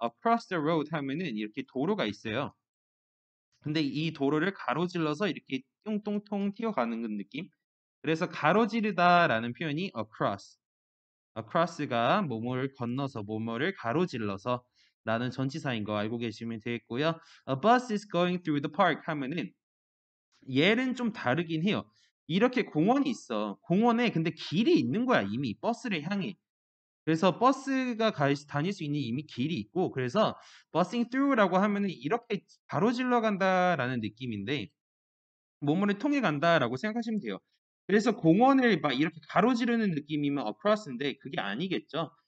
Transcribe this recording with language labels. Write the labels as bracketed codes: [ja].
[en] across the road [ko] 하면은 이렇게 도로가 있어요. 근데 이 도로를 가로질러서 이렇게 뚱뚱통 튀어가는 느낌. 그래서 가로지르다라는 표현이 across. across가 뭐뭐를 건너서 뭐뭐를 가로질러서 라는 전치사인 거 알고 계시면 되겠고요. [en] A bus is going through the park [ko] 하면은 얘는 좀 다르긴 해요. 이렇게 공원이 있어. 공원에 근데 길이 있는 거야, 이미 버스를 향해. 그래서 버스가 다닐 수 있는 이미 길이 있고 그래서 [en] bussing through [ko] 라고 하면은 이렇게 가로질러 간다라는 느낌인데 뭐뭐를 통해 간다라고 생각하시면 돼요. 그래서 공원을 막 이렇게 가로지르는 느낌이면 across인데 그게 아니겠죠.